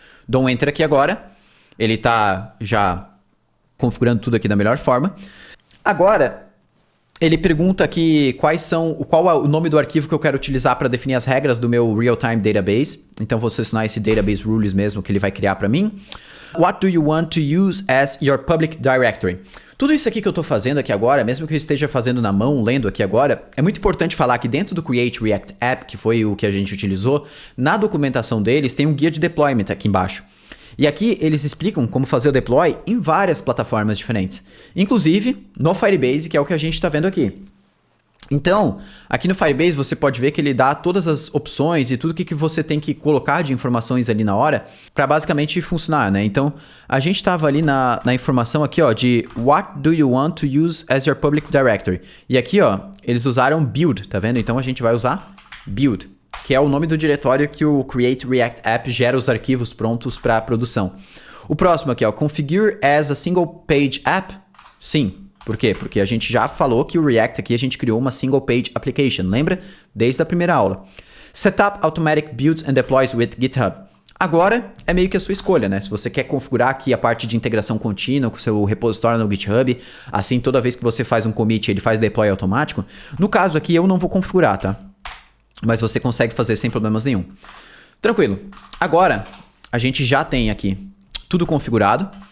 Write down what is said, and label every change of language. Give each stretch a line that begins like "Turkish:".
Portuguese: Dou um Enter aqui agora. Ele está já configurando tudo aqui da melhor forma. Agora, ele pergunta aqui qual é o nome do arquivo que eu quero utilizar para definir as regras do meu Real-Time Database. Então, vou selecionar esse Database Rules mesmo que ele vai criar para mim.
English: What do you want to use as your public directory?
Portuguese: Tudo isso aqui que eu estou fazendo aqui agora, mesmo que eu esteja fazendo na mão, lendo aqui agora, é muito importante falar que dentro do Create React App, que foi o que a gente utilizou, na documentação deles tem um guia de deployment aqui embaixo. E aqui eles explicam como fazer o deploy em várias plataformas diferentes. Inclusive no Firebase, que é o que a gente está vendo aqui. Então, aqui no Firebase você pode ver que ele dá todas as opções e tudo que você tem que colocar de informações ali na hora para basicamente funcionar, né? Então, a gente estava ali na informação aqui, ó, de
English: What do you want to use as your public directory?
Portuguese: E aqui, ó, eles usaram build, tá vendo? Então, a gente vai usar build, que é o nome do diretório que o Create React App gera os arquivos prontos para produção. O próximo aqui, ó,
English: Configure as a single page app.
Portuguese: Sim. Por quê? Porque a gente já falou que o React aqui a gente criou uma single page application, lembra? Desde a primeira aula.
English: Setup automatic builds and deploys with GitHub.
Portuguese: Agora é meio que a sua escolha, né? Se você quer configurar aqui a parte de integração contínua com o seu repositório no GitHub, assim toda vez que você faz um commit ele faz deploy automático. No caso aqui eu não vou configurar, tá? Mas você consegue fazer sem problemas nenhum. Tranquilo. Agora, a gente já tem aqui tudo configurado.